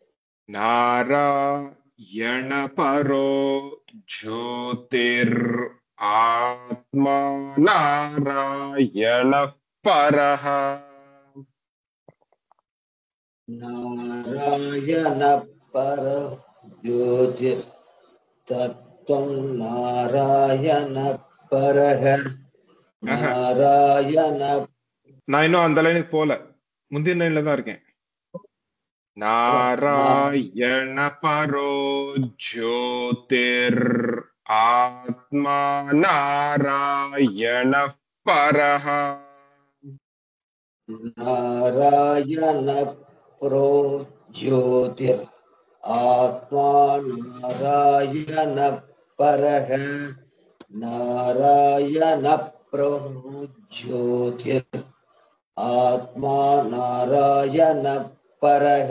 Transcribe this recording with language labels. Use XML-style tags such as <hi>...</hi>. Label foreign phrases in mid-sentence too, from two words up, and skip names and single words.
<sa>नारायण परो ज्योतिर् आत्मा नारायणः परः नारायण पर ज्योतिर्तत्त्वं नारायण परः नारायण</sa> <ta>நான் இன்னும் அந்த லைனுக்கு போல முந்தின லைன்ல தான் இருக்கேன்</ta> <sa>नारायण परो ज्योतिर् आत्मा नारायण परः नारायण परो ज्योतिर् आत्मा नारायण परः नारायण परो ज्योतिर् आत्मा नारायण परः</sa>